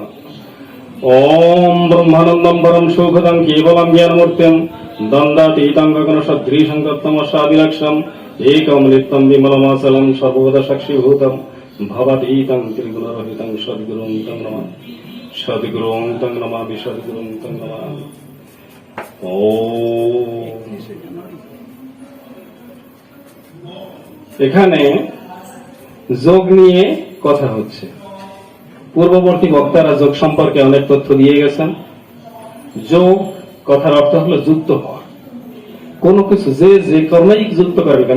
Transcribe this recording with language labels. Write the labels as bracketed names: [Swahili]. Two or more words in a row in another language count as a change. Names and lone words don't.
[Sanskrit] ओम ब्रह्मानंदं परं सुखदं केवलं ज्ञानमूर्तिं दण्डातीतं गगनसदृशं तत्त्वमसादिलक्ष्यम् एकं नित्यं विमलमाचलं सर्वदा साक्षीभूतं भवातीतं त्रिगुणरहितं सद्गुरुं तं नमामि सद्गुरुं तं नमामि सद्गुरुं तं नमामि। [Bangla] ओम এখানে যোগ নিয়ে কথা হচ্ছে। পূর্ববর্তী বক্তারা যোগ সম্পর্কে অনেক তথ্য দিয়ে গেছেন। যোগ কথার অর্থ হলো যুক্ত হওয়া, কোনো কিছু যে কর্মেই যুক্ত করবে কেন।